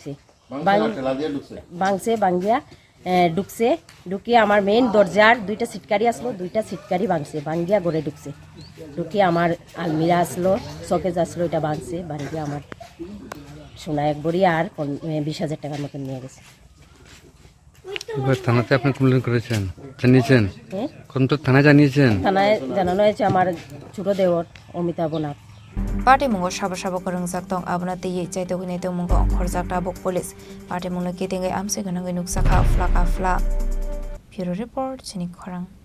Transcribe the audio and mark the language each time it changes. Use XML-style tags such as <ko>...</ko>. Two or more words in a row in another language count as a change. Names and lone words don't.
<bn>ভাঙছে ভাঙিয়া ঢুকছে ঢুকিয়ে আমার মেইন দরজার 2টা সিটকারি আসলো 2টা সিটকারি ভাঙছে ভাঙিয়া ঘরে ঢুকছে ঢুকিয়ে আমার আলমিরা আসলো শোকেজ আসলো এটা ভাঙছে বাড়ি গিয়ে আমার সোনা 1 ভরি আর 20,000 টাকার মতন নিয়ে গেছে এবার থানাতে আপনি কমপ্লেন করেছেন জানিয়েছেন কোন তো থানায় জানিয়েছেন থানায় জানানো হয়েছে আমার ছোট দেওর অমিতাভ নাথ</bn> <trp>Party mungo shaba shaba korang zaktong abna te ye chai to hune to mungo khor zakta bok police party mungo kitingai amse ganangai nuksaka flaka fla bureau report chini khorang</trp>